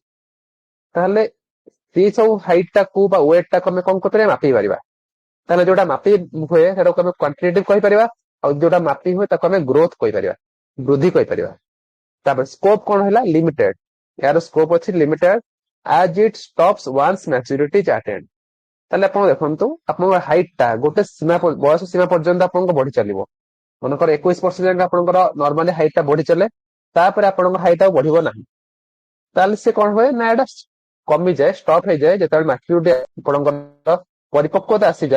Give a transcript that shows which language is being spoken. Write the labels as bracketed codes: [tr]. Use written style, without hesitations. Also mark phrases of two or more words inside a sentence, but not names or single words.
[or] ତାହେଲେ ସେଇ ସବୁ ହାଇଟ ଟାକୁ ବା ୱେଟ ଟାକୁ ଆମେ କଣ କରିପାରିବା, ମାପି ପାରିବା। ତାହେଲେ ଯୋଉଟା ମାପି ହୁଏ ସେଟାକୁ ଆମେ କ୍ୱାଣ୍ଟିଟେଟିଭ କହିପାରିବା, ଆଉ ଯୋଉଟା ମାପି ହୁଏ ତାକୁ ଆମେ ଗ୍ରୋଥ କହିପାରିବା, ବୃଦ୍ଧି କହିପାରିବା। ତାପରେ ସ୍କୋପ କଣ ହେଲା, ଲିମିଟେଡ। ଏହାର ସ୍କୋପ ଅଛି ଲିମିଟେଡ [en] as it stops once maturity is attained। [or] ତାହେଲେ ଆପଣ ଦେଖନ୍ତୁ ଆପଣଙ୍କ ହାଇଟ ଟା ଗୋଟେ ସୀମା ବୟସ ସୀମା ପର୍ଯ୍ୟନ୍ତ ଆପଣଙ୍କ ବଢି ଚାଲିବ। ମନେକର 21 ବର୍ଷ ଯାଏଁ ଆପଣଙ୍କର ନର୍ମାଲି ହାଇଟ ଟା ବଢି ଚାଲେ, ତାପରେ ଆପଣଙ୍କ ହାଇଟ ଆଉ ବଢିବ ନାହିଁ। ତାହେଲେ ସେ କଣ ହୁଏ ନା ଏଟା କମିଯାଏ, ଷ୍ଟପ ହେଇଯାଏ ଯେତେବେଳେ ମ୍ୟାଚୁରିଟି ଆପଣଙ୍କର ପରିପକ୍ୱତା ଆସିଯାଏ।